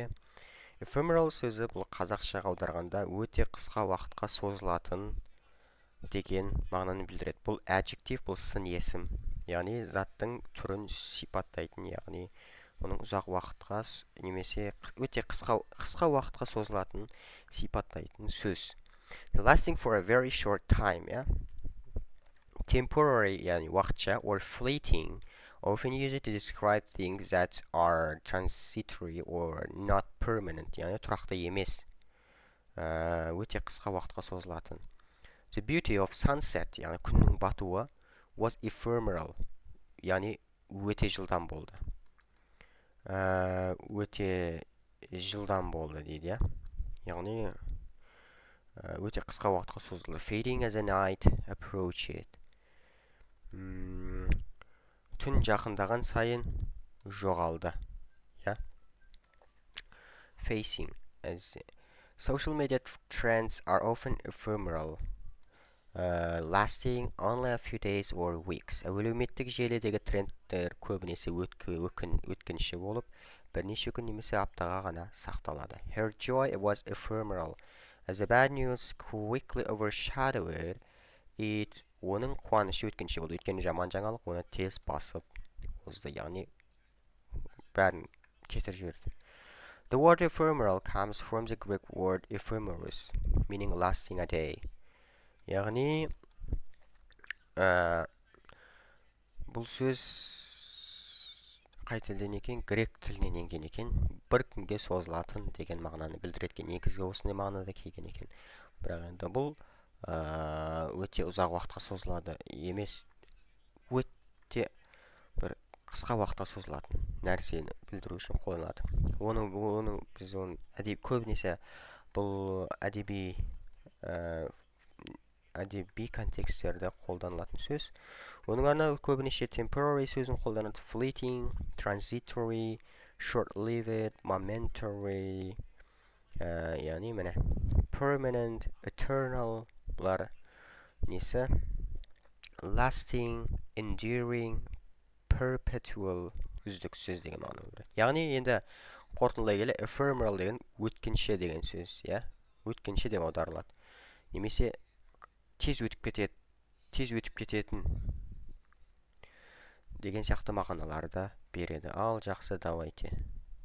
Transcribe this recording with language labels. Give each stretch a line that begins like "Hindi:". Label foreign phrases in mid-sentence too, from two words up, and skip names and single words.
Kazakh: Ephemeral сөзі бұл қазақшаға аударғанда өте қысқа уақытқа созылатын деген мағынаны білдіреді. Бұл adjective, бұл сын есім. Яғни заттың түрін сипаттайтын, яғни оның ұзақ уақытқа немесе өте қысқа уақытқа созылатын сипаттайтын сөз.
English: Lasting for a very short time, yeah? Temporary,
Kazakh: яғни уақытша,
English: or fleeting, often used to describe things that are transitory or not permanent,
Kazakh: yani тұрақты емес, өте қысқа уақытқа созылатын.
English: The beauty of sunset,
Kazakh: yani күннің батуы,
English: was ephemeral,
Kazakh: yani өте жылдам болды. Өте жылдам болды дейді, ja? Яғни өте қысқа уақытқа созылды.
English: Fading as a night approached.
Kazakh: Түн жақындаған сайын жоғалды.
English: Yeah? Facing as social media trends are often ephemeral, lasting only a few days or weeks.
Kazakh: Әлеуметтік желідегі трендтер көбінесе өткінші болып, бірнеше күн немесе аптаға ғана сақталады.
English: Her joy was ephemeral, as the bad news quickly overshadowed it.
Kazakh: Оның қуанышы өткінші болды. Өйткені жаман жаңалық оны тез басып озды, яғни бәрін кетіріп жіберді.
English: The word ephemeral comes from the Greek word ephemeris, meaning lasting a day.
Kazakh: Яғни бұл сөз қай тілден екен? Грек тілінен енген екен. Бір күнге созылатын деген мағынаны білдіреді. Негізгі осындай мағынада келген екен. Бірақ енді бұл өте ұзақ уақытқа созылады емес, өте бір қысқа уақытқа созылатын нәрсені білдіру үшін қолданылады. Біз көбінесе бұл әдеби контексттерде қолданылатын сөз. Оның арна көбінесе temporary сөзін қолданады.
English: Fleeting, transitory, short-lived, momentary,
Kazakh: яғни міне
English: permanent, eternal,
Kazakh: бұлар несі?
English: Lasting, enduring, perpetual,
Kazakh: үздіксіз деген мағына береді. Яғни енді қорытындылай келе ephemeral деген өткінші деген сөз, иә? Өткінші деп аударылады. Немесе тез өтіп кететін деген сияқты мағыналарды береді. Ал жақсы, давайте